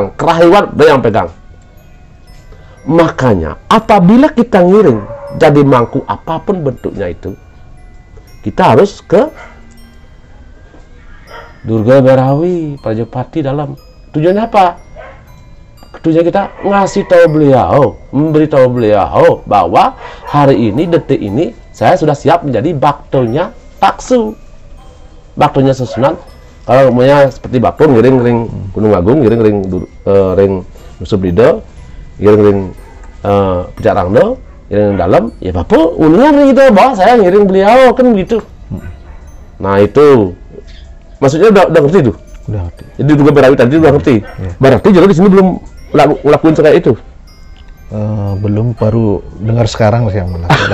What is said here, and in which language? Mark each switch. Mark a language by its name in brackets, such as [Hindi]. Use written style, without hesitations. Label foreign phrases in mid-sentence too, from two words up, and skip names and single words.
[Indonesian] Kerahian, beliau yang pegang. Makanya apabila kita ngiring jadi mangku apapun bentuknya itu, kita harus ke Durga Berawi Prajapati dalam tujuannya apa? Tujuan kita ngasih tahu beliau, memberitahu beliau bahwa hari ini, detik ini saya sudah siap menjadi baktonya Taksu, baktonya Susunan. Kalau umumnya seperti bakto ngiring Gunung Agung, ngiring ring Nusubrido, ngiring Pejak Rangdo, ngiring dalam, ya bapak uniknya ring itu bahwa saya ngiring beliau kan begitu. Nah itu maksudnya udah ngerti tuh. Udah ngerti. Jadi Durga Berawi tadi udah ngerti. Ya. Berarti jadi di sini belum ngelakuin kayak itu. Belum, baru dengar sekarang sih yang melakukan.